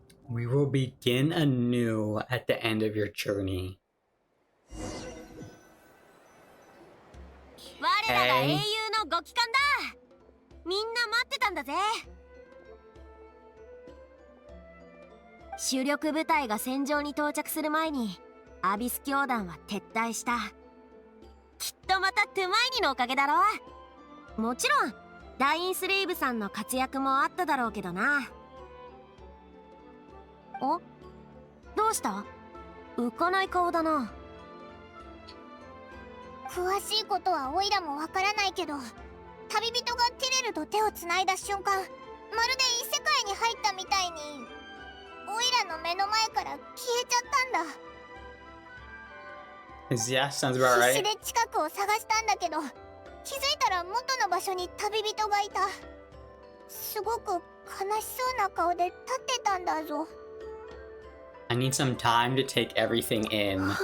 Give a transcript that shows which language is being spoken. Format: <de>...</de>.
<en>We will begin anew at the end of your journey.</en> <ja>我らが英雄のご帰還だ。みんな待ってたんだぜ。主力部隊が戦場に到着する前にアビス教団は撤退した。きっとまたトゥマイニのおかげだろ。もちろんダインスレイブさんの活躍もあっただろうけどな。お？どうした？浮かない顔だな。詳しいことはオイラもわからないけど、旅人がティレルと手をつないだ瞬間、まるで異世界に入ったみたいにオイラの目の前から消えちゃったんだ。</ja> <en>Yeah, sounds about</en> <ja>必</ja> <en>right.</en> <ja>死で近くを探したんだけど、気づいたら元の場所に旅人がいた。すごく悲しそうな顔で立ってたんだぞ。</ja> <en>I need some time to take everything in.</en>